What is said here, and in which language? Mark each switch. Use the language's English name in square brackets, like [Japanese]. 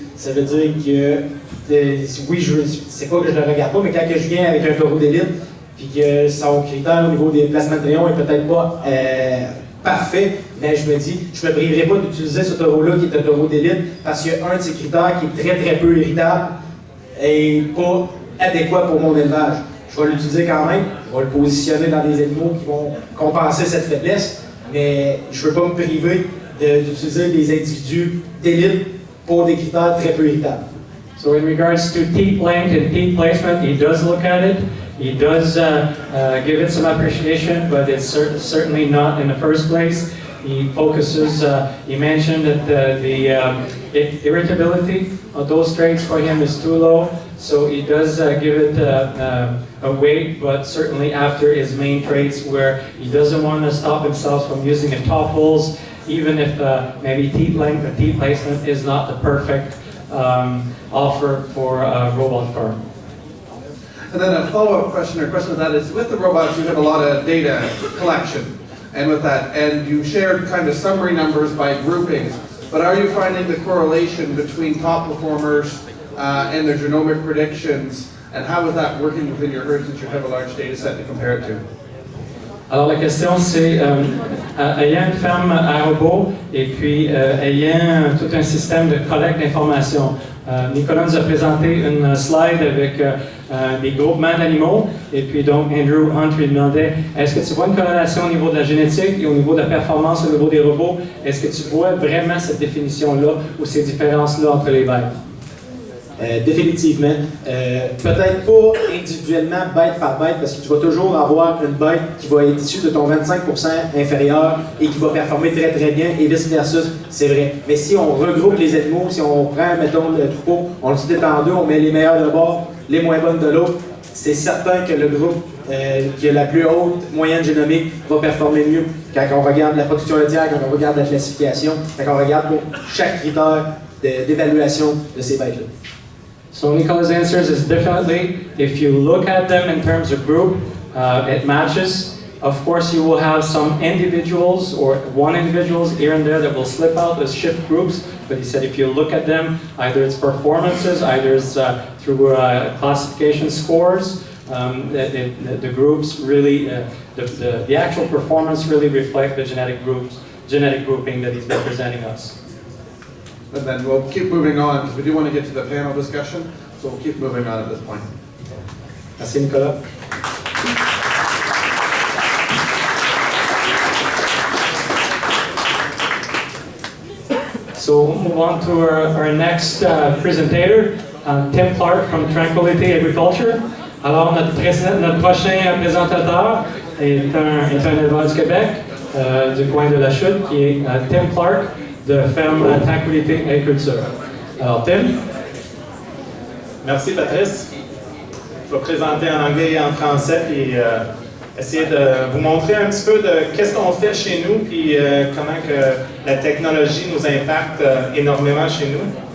[French] Ça veut dire que, oui, c'est pas que je ne le regarde pas, mais quand je viens avec un taureau d'élite, puis que son critère au niveau des placements de rayons est peut-être pas parfait, mais je me dis, je ne me priverai pas d'utiliser ce taureau-là qui est un taureau d'élite parce qu'il y a un de ces critères qui est très très peu irritable et pas adéquat pour mon élevage. Je vais l'utiliser quand même, je vais le positionner dans des animaux qui vont compenser cette faiblesse, mais je ne veux pas me priver d'utiliser des individus d'élite pour des critères très peu irritables. [English] So in regards to teat length and teat placement, he does look at it. He does give it some appreciation, but it's certainly not in the first place. He focuses, he mentioned that the irritability of those traits for him is too low, so he does give it a weight, but certainly after his main traits where he doesn't want to stop himself from using a top holes, even if maybe teat length or teat placement is not the perfect offer for a robot farm. And then a follow-up question or question to that is, with the robots, you have a lot of data collection, and with that, and you shared kind of summary numbers by groupings, but are you finding the correlation between top performers and their genomic predictions, and how is that working within your herd since you have a large data set to compare it to? [French] Alors la question c'est, ayant une ferme à robot et puis ayant tout un système de collecte d'informations, Nicolas nous a présenté une slide avec des groupements d'animaux et puis donc Andrew Hunt lui demandait est-ce que tu vois une corrélation au niveau de la génétique et au niveau de la performance au niveau des robots? Est-ce que tu vois vraiment cette définition-là ou ces différences-là entre les bêtes? Définitivement. Peut-être pas individuellement, bête par bête, parce que tu vas toujours avoir une bête qui va être issue de ton 25% inférieur et qui va performer très très bien, et vice-versa, c'est vrai. Mais si on regroupe les animaux, si on prend, mettons, le troupeau, on le divise en deux, on met les meilleurs de bord, les moins bonnes de l'autre, c'est certain que le groupe qui a la plus haute moyenne génomique va performer mieux quand on regarde la production laitière, quand on regarde la classification, quand on regarde pour chaque critère d'évaluation de ces bêtes-là. [English] So Nicola's answers is definitely, if you look at them in terms of group, it matches. Of course, you will have some individuals or one individuals here and there that will slip out as shift groups. But he said if you look at them, either it's performances, either it's through classification scores, the groups really, the actual performance really reflect the genetic grouping that he's been presenting us. And then we'll keep moving on because we do want to get to the panel discussion, so we'll keep moving on at this point. [French] Merci Nicolas. [English] So we'll move on to our next presentator, Tim Clark from Tranquility Agriculture. [French] Alors notre prochain présentateur est un éleveur du Québec, du coin de la Chute, qui est Tim Clark, de ferme Tranquility Agriculture. Alors, Tim? Merci, Patrice. Je vais présenter en anglais et en français, puis essayer de vous montrer un petit peu de qu'est-ce qu'on fait chez nous, puis comment que la technologie nous impacte énormément chez nous.